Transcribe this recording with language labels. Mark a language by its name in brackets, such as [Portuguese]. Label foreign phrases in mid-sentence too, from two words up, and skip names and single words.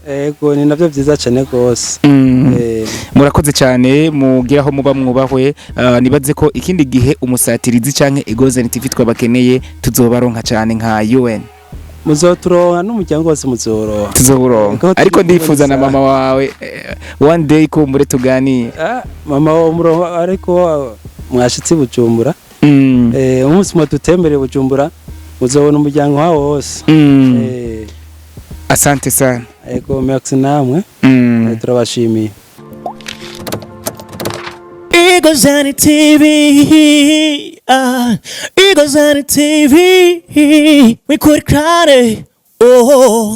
[Rundi] yego ni navyo vyiza cyane gose murakoze cyane mugiraho muba mwubahwe nibaze ko ikindi gihe umusatirizi canke Igozen TV twabakeneye tuzobaronka cyane nka UN muzoturonka n'umuryango wose tuzoburonka ariko ndifuza na mama wawe [English] one day [Rundi] ko muri tuganire mama wa murongo ariko mwashitsi Bujumbura umunsi mwe tutembere Bujumbura muzobona umuryango wawe wose [Swahili] asante sana [Rundi] yego merci namwe turabashimiye Igozen TV, Igozen TV, [English] we could cry, oh.